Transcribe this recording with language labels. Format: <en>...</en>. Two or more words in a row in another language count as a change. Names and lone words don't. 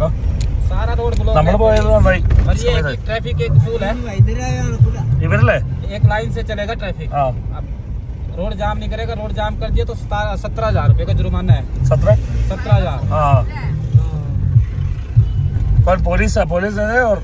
<hi>सारा रोड ब्लॉक</hi> <ml>നമ്മൾ പോയത് നന്നായി.</ml> <hi>और ये ट्रैफिक एक फूल है</hi> <ml>ഇവരല്ലേ?</ml> <hi>एक लाइन से चलेगा ट्रैफिक ആ अब रोड जाम नहीं करेगा रोड जाम कर दिया तो 17,000 रुपए का जुर्माना है 17,000 ആ पर पुलिस है और</hi>